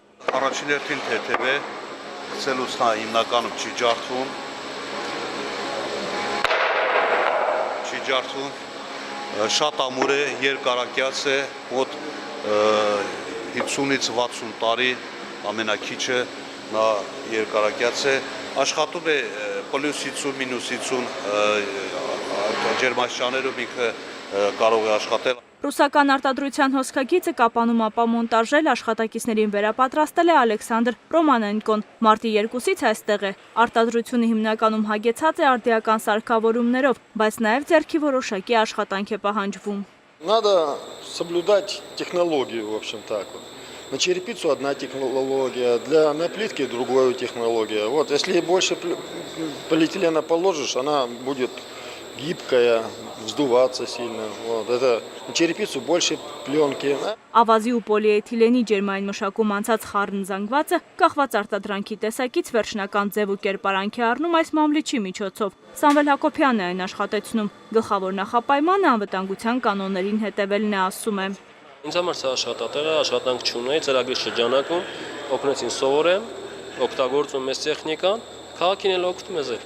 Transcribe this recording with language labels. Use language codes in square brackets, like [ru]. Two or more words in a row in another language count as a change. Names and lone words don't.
[hy] Առաջին հերթին թեթև է, ցելուսնա հիմնականում չի ջարդվում, շատ ամուր է, երկարակյաց է, մոտ 50-ից 60 տարի ամենաքիչը նա երկարակյաց է, աշխատում է պլյուս 50, մինուս 50 ջերմաստիճաններում ինքը կարող է աշխատել։ Ռուսական արտադրության հոսքագիծը Կապանում ապամոնտաժել աշխատակիցներին վերապատրաստել է Ալեքսանդր Ռոմանենկոն։ Մարտի 2-ից այստեղ է։ Արտադրությունը հիմնականում հագեցած է արդիական սարքավորումներով, բայց նաև ձեռքի որոշակի աշխատանք է պահանջվում։ [ru] Надо соблюдать технологию, в общем так вот. На черепицу одна технология, на плитке другая технология. Вот, если больше полиэтилена положишь, она будет гибкая, вздуваться сильно. Вот, это на черепицу больше пленки. [hy] Ավազի ու պոլիէթիլենի ջերմային մշակում անցած խառն զանգվածը կախված արտադրանքի տեսակից վերջնական ձև ու կերպարանք է առնում այս մամլիչի միջոցով։ Սամվել Հակոբյանն է այն աշխատեցնում։ Գլխավոր նախապայմանը անվտանգության կանոններին հետևելն է, ասում է։ Ինձ համար սա աշխատատեղը, աշխատանք չունեի, ծրագրի շրջանակում օգնեց ինձ սովորեմ, օգտագործում ես տեխնիկան, քաղաքին էլ օգտվում ես։